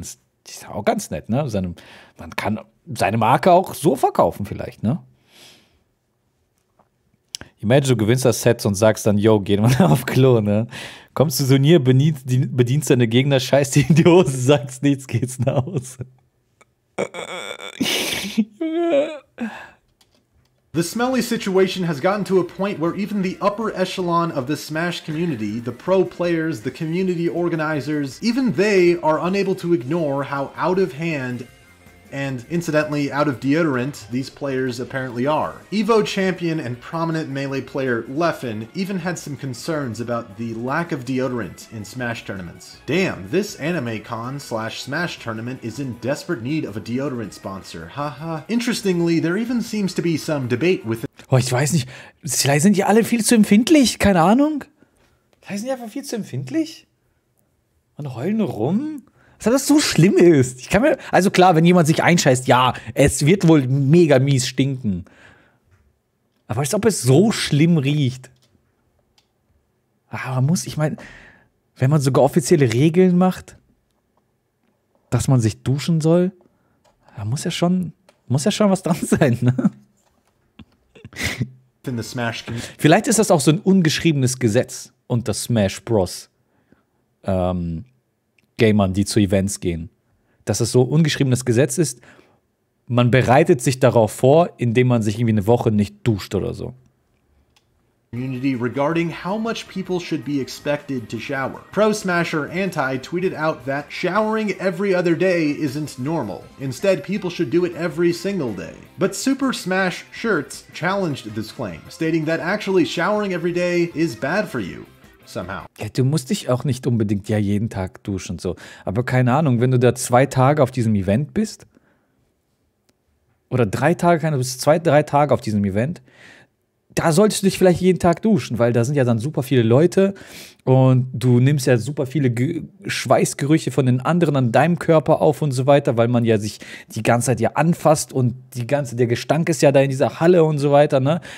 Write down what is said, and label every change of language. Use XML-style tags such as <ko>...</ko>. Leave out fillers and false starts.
<de>Das ist auch ganz nett, ne? Man kann seine Marke auch so verkaufen vielleicht, ne? Imagine, du gewinnst das Set und sagst dann, yo, geh mal auf Klo, ne? Kommst du Turnier, bedienst deine Gegner, scheißt dir in die Hose, sagst nichts, geht's nach Hause.</de> <en>The smelly situation has gotten to a point where even the upper echelon of the Smash community, the pro players, the community organizers, even they are unable to ignore how out of hand and, incidentally, out of deodorant these players apparently are. EVO champion and prominent Melee player Leffen even had some concerns about the lack of deodorant in Smash tournaments. Damn, this anime con/Smash tournament is in desperate need of a deodorant sponsor, haha. Interestingly, there even seems to be some debate within.</en> <de>Oh, ich weiß nicht, vielleicht sind die alle viel zu empfindlich, keine Ahnung. Heißen die einfach viel zu empfindlich? Und heulen nur rum? Dass das so schlimm ist. Ich kann mir, also klar, wenn jemand sich einscheißt, ja, es wird wohl mega mies stinken. Aber als ob es so schlimm riecht. Aber ich meine, wenn man sogar offizielle Regeln macht, dass man sich duschen soll, da muss ja schon was dran sein, ne? Vielleicht ist das auch so ein ungeschriebenes Gesetz unter Smashbros Gamern, die zu Events gehen. Dass es so ein ungeschriebenes Gesetz ist, man bereitet sich darauf vor, indem man sich irgendwie eine Woche nicht duscht oder so.</de> <en>Community regarding how much people should be expected to shower. Pro Smasher Anti tweeted out that showering every other day isn't normal. Instead, people should do it every single day. But Super Smash Shirts challenged this claim, stating that actually showering every day is bad for you. Somehow.</en> <de>Ja, du musst dich auch nicht unbedingt jeden Tag duschen und so. Aber keine Ahnung, wenn du da 2 Tage auf diesem Event bist, oder 3 Tage, du bist 2, 3 Tage auf diesem Event, da solltest du dich vielleicht jeden Tag duschen, weil da sind ja dann super viele Leute und du nimmst ja super viele Schweißgerüche von den anderen an deinem Körper auf und so weiter, weil man ja sich die ganze Zeit ja anfasst und der Gestank ist ja da in dieser Halle und so weiter, ne?</de>